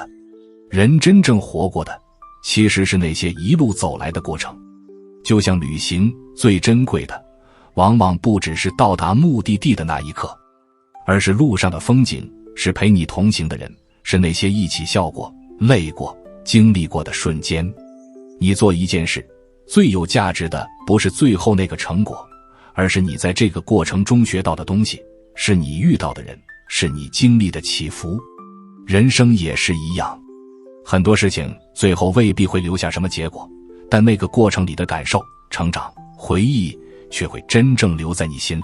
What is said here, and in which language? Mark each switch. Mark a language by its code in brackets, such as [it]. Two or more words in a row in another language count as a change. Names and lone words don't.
[zh] 人真正活過的其實是那些一路走来的过程。就像旅行，最珍貴的往往不只是到達目的地的那一刻，而是路上的風景，是陪你同行的人，是那些一起笑過、累過、經歷過的瞬間。你做一件事，最有價值的不是最後那個成果，而是你在這個過程中學到的東西，是你遇到的人，是你經歷的起伏。人生也是一樣，很多事情最後未必會留下什麼結果，但那個過程裡的感受、成長、回憶卻會真正留在你心裡。